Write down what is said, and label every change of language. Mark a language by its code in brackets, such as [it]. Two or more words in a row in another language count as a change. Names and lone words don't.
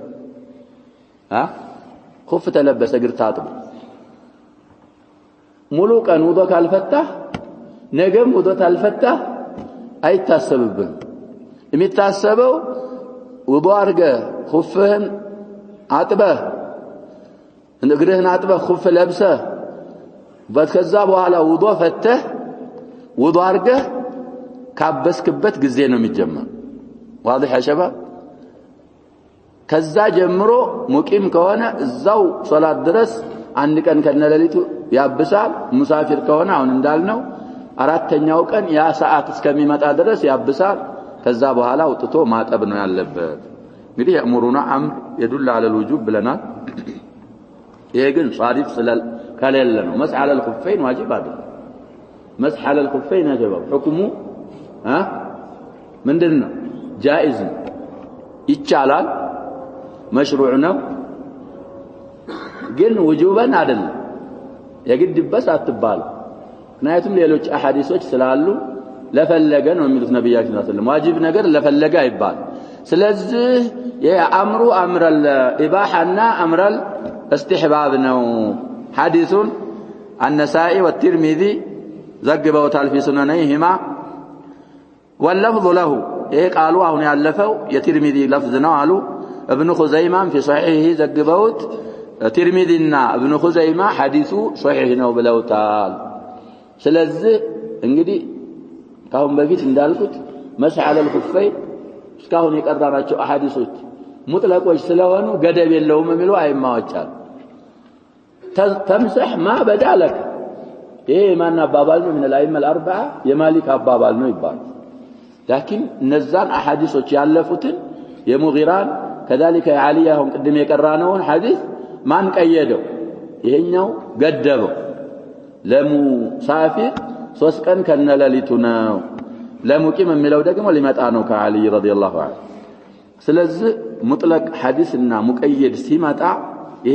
[am] ኹፍ ተለበሰ እግር ታጥብ ሙሉ ቀን ውዱእ ካልፈታህ ነገም ውዱእ ካልፈታህ አይታሰብብህ የሚታሰበው ውዱእ አድርገህ ኹፍህን አጥበህ እግርህን አጥበህ ኹፍ ለብሰህ በከዛ በኋላ ውዱእ ፈተህ ውዱእ አድርገህ ካበስክበት ጊዜ ነው የሚጀመር [ar] واضح يا شباب [am] ከዛ ጀምሮ ሙቂም ከሆነ እዛው ሶላት ድረስ አንድ ቀን ከነለሊቱ ያብሳል ሙሳፊር ከሆነ አሁን እንዳልነው አራተኛው ቀን ያ ሰዓት እስከሚመጣ ድረስ ያብሳል ከዛ በኋላ ወጥቶ ማጠብ ነው ያለበት እንግዲህ ያምሩና አምር [ar] يدل على الوجوب [am] ብለናል ይሄ ግን ሷሪፍ ከሌለ ነው [ar] مسح على الخفين واجب [am] አይደል [ar] مسح على الخفين يا شباب حكمه [am] ምንድነው جائز ይቻላል مشروع ነው ግን وجوبን አይደለም የግድ በስ አትባል ምክንያቱም ሌሎች አሐዲሶች ስላሉ ለፈለገ ነው የሚሉት ነብያችን [ar] صلى الله عليه وسلم [am] ዋጅብ ነገር ለፈለገ አይባል ስለዚህ የአምሩ አምረል ኢባሃና አምረል استحباب ነው ሐዲሱን [ar] النسائي والترمذي [am] ዘግበውታል [ar] في سننيهما واللفظ له ايه قالوا هنا [am] ያለፈው የትርሚዚ لفظ ነው አሉ ابن خزيمة [ar] في صحيحه [am] ዘግበውት ትርሚዚና ابن خزيمة ሐዲሱ صحيح ነው ብለውታል ስለዚህ እንግዲህ ካሁን በፊት እንዳልኩት [ar] مسح على الخفين [am] እስካሁን የቀራናቸው አሐዲሶች ሙጥለቆች ስለሆኑ ገደብ የለውም የሚሉ አይማዎች አሉ [ar] تمسح ما بدا لك [am] ይሄ ማን አባባል ነው [ar] من الائمه الاربعه [am] የማሊክ አባባል ነው ይባላል [ar] لكن نزان [am] احاديثዎች ያለፉትን የሙጊራን كذلك የዓሊያሁን ቅድም የቀራነውን ሐዲስ ማን ቀየደው ይሄኛው ገደበው ለሙሳፊር 3 ቀን ከነለሊቱ ነው ለሙቂም የሚለው ደግሞ ሊመጣ ነው ከዓሊ [ar] رضي الله عنه [am] ስለዚህ ሙጥለቅ ሐዲስና ሙቀየድ ሲመጣ ይሄ